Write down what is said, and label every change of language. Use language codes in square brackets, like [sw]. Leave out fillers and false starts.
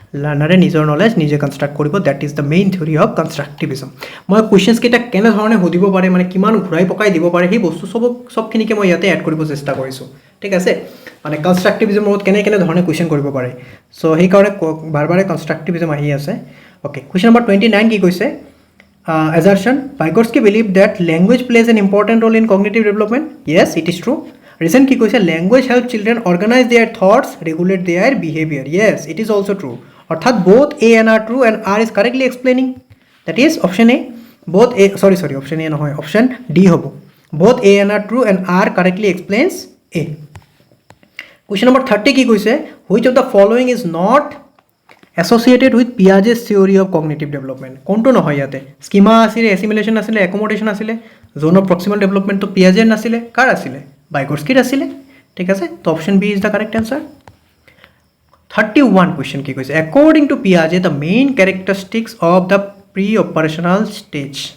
[as] লাৰ্ণাৰে নিজৰ নলেজ নিজে কনষ্ট্ৰাক্ট কৰিব, [en] That is the main theory of constructivism. [as] মই কুৱেশ্যনছকেইটা কেনেধৰণে সুধিব পাৰে, মানে কিমান ঘূৰাই পকাই দিব পাৰে, সেই বস্তু চবখিনিকে মই ইয়াতে এড কৰিব চেষ্টা কৰিছোঁ, ঠিক আছে? মানে কনষ্ট্ৰাকটিভিজমৰ লগত কেনেধৰণে কুৱেশ্যন কৰিব পাৰে, চ' সেইকাৰণে বাৰে বাৰে কনষ্ট্ৰাকটিভিজম আহি আছে। [en] okay, [as] কুৱেশ্যন নম্বৰ 29 কি কৈছে, [en] assertion, Vygotsky believed that language plays an important role in cognitive development. Yes, it is true. Reason [as] কি কৈছে, [en] language helps children organize their thoughts, regulate their behavior. Yes, it is also true. অর্থাৎ both A and R true and R is correctly explaining. That is option A. Both A, sorry, option A [as] নহয়, [en] option D হ'ব. Both A and R true and R correctly explains A. Question number 30 [as] কি কৈছে, [en] which of the following is not associated with Piaget's theory of cognitive development? [as] কোনটো নহয় ইয়াতে? Schema আছিলে, assimilation আছিলে, একমোডেশ্যন আছিলে, জোন অফ প্ৰক্সিমাল ডেভেলপমেণ্টটো পিয়াজেৰ নাছিলে, কাৰ আছিলে? বাইগটস্কিৰ আছিলে, ঠিক আছে? [en] তো option B is the correct answer. 31 [as] question কি কৈছে, [en] According to পিয়াজে the main characteristics of the pre operational stage.